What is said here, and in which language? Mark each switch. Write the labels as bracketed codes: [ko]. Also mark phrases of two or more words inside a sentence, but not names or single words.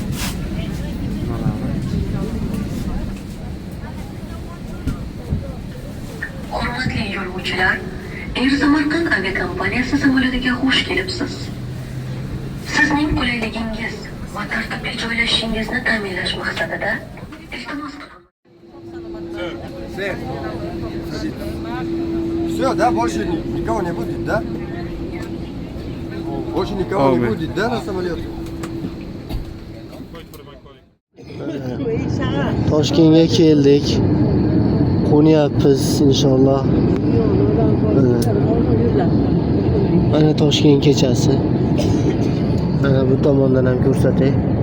[uz] Hurmatli yo'lovchilar, Air Samarqand aviakompaniyasi samolyotiga xush kelibsiz. Sizning qulayligingiz va tartibli joylashishingizni ta'minlash maqsadida iltimos qilaman. [ru] Все, да, больше никого не будет, да? Больше никого не будет, да, на самолете? [uz] Toshkentga keldik. Qo'nyapmiz inshaalloh. Mana Toshkent kechasi. Mana bu tomondan ham ko'rsatay.